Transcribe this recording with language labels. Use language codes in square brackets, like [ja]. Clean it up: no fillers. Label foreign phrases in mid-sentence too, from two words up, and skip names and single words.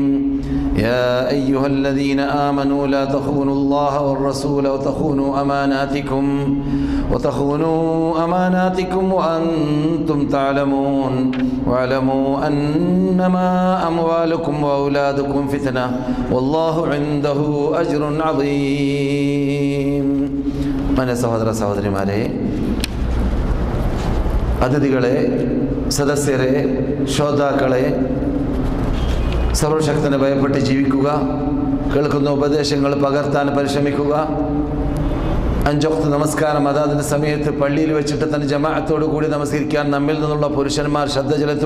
[ar] يا أيها الذين آمنوا لا تخونوا الله والرسول وتخونوا أماناتكم وأنتم تعلمون واعلموا أنما أموالكم وأولادكم فتنة والله عنده أجر عظيم. [ml] من സഹോദര സഹോദരിമാരെ, അതിഥികളെ, സദസ്യരെ, ശ്രോതാക്കളെ, സർവശക്തനെ ഭയപ്പെട്ട് ജീവിക്കുക, കേൾക്കുന്ന ഉപദേശങ്ങൾ പകർത്താൻ പരിശ്രമിക്കുക, 5 വക്ത് നമസ്കാരം അതാതിൻ്റെ സമയത്ത് പള്ളിയിൽ വെച്ചിട്ട് തന്നെ ജമാഅത്തോടു കൂടി നമസ്കരിക്കാൻ നമ്മിൽ നിന്നുള്ള പുരുഷന്മാർ ശ്രദ്ധ ചെലുത്തുക.